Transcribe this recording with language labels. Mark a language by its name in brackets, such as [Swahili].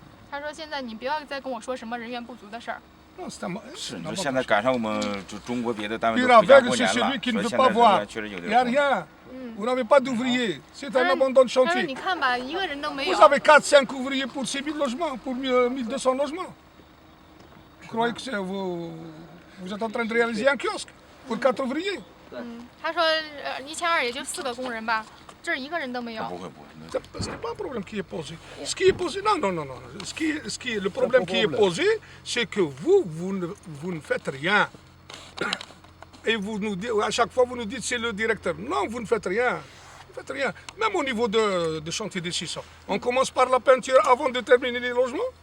[Chinese] 他说，现在你不要再跟我说什么人员不足的事儿。是，现在赶上我们就中国别的单位都回家过年了，所以现在人员确实有点多。 [French] Vous n'avez pas d'ouvriers. C'est un abandon de chantier. Vous avez 4-5 ouvriers pour 6 000 logements, pour 1200 logements. Vous croyez que vous êtes en train de réaliser un kiosque pour 4 ouvriers? [Chinese] 他说1200也就4个工人吧，这儿1个人都没有。 [French] Ce n'est pas un problème qui est posé. Ce qui est posé, non. Le problème qui est posé, c'est que vous ne faites rien. Et vous nous dites, à chaque fois, vous nous dites c'est le directeur. Non, vous ne faites rien. Vous ne faites rien. Même au niveau de chantier des 600. On commence par la peinture avant de terminer les logements?